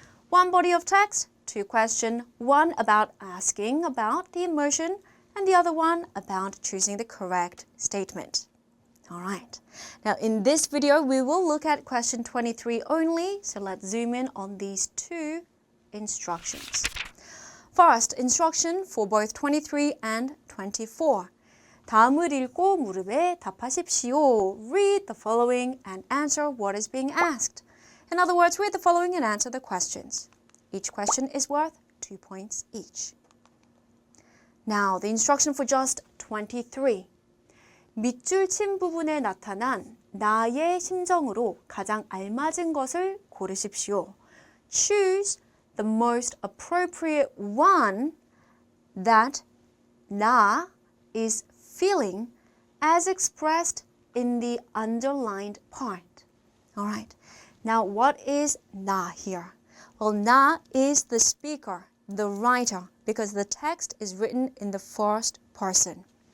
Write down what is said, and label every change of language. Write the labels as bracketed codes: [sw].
[en] One body of text, two questions, one about asking about the emotion, and the other one about choosing the correct statement. All right. Now in this video, we will look at question 23 only, so let's zoom in on these two instructions. First, instruction for both 23 and 24. [ko] 다음을 읽고 물음에 답하십시오. [en] Read the following and answer what is being asked. In other words, read the following and answer the questions. Each question is worth 2 points each. Now, the instruction for just 23. [ko] 밑줄 친 부분에 나타난 나의 심정으로 가장 알맞은 것을 고르십시오. [en] Choose the most appropriate one that 나 is feeling as expressed in the underlined part. All right. Now, what is 나 here? Well, 나 is the speaker, the writer, because the text is written in the first person.